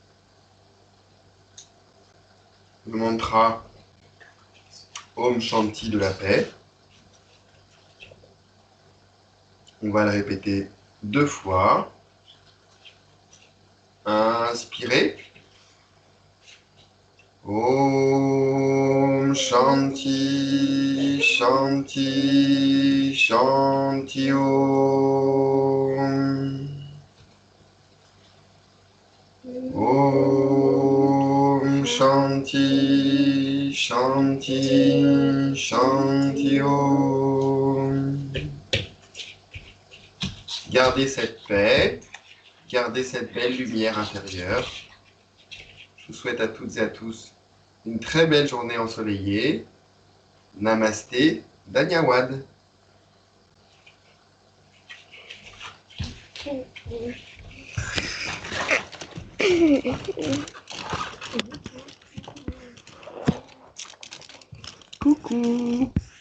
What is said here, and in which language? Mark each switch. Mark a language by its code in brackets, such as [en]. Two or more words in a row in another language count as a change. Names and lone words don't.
[fr] Le mantra Om Shanti de la paix. On va le répéter 2 fois. Inspirez. [sa] Om Shanti, Shanti, Shanti Om. Om Shanti, Shanti, Shanti Om. [fr] Gardez cette paix, gardez cette belle lumière intérieure. Je vous souhaite à toutes et à tous une très belle journée ensoleillée. [hi] Namasté, Dhanyawad. Coucou.